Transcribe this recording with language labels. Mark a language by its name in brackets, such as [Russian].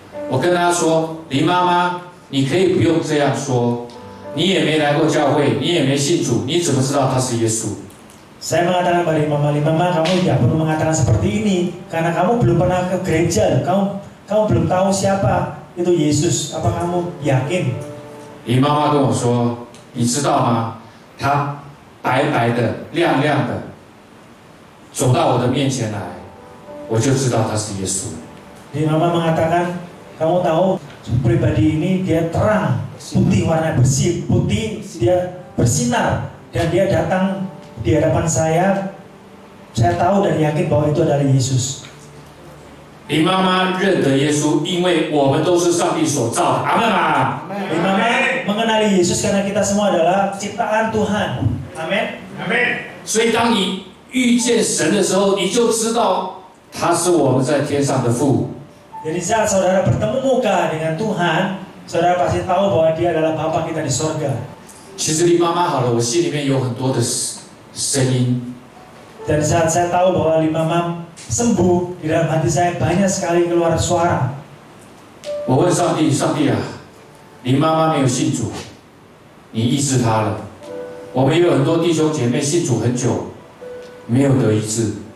[Chinese] 我跟他说，林妈妈，你可以不用这样说，你也没来过教会，你也没信主，你怎么知道他是耶稣？ [Indonesian] Saya mengatakan pada Mama Lin, Mama kamu tidak perlu mengatakan seperti ini karena kamu belum pernah ke gereja, kamu belum tahu siapa itu Yesus. Apa kamu yakin? [Chinese] 林妈妈跟我说，你知道吗？他白白的、亮亮的走到我的面前来，我就知道他是耶稣。 [Indonesian] Jadi Mama mengatakan, kamu tahu pribadi ini dia terang, putih, warna bersih, putih, dia bersinar dan dia datang di hadapan saya tahu dan yakin bahwa itu adalah Yesus. [Chinese] 林妈妈认得耶稣，因为我们都是上帝所造的。阿门嘛。 [Indonesian] Mama mengenali Yesus karena kita semua adalah ciptaan Tuhan. Amin. Amin. [Chinese] 所以当你遇见神的时候，你就知道他是我们在天上的父。 [Indonesian] Jadi saat saudara bertemu muka dengan Tuhan, saudara pasti tahu bahwa Dia adalah Bapa kita di sorga. [Chinese] 其实林妈妈好了，我心里面有很多的声音。 [Indonesian] Dan saat saya tahu bahwa Mama sembuh, di dalam hati saya banyak sekali keluar suara. [Chinese] 我问上帝，上帝啊，林妈妈没有信主，你医治她了。我们也有很多弟兄姐妹信主很久，没有得医治。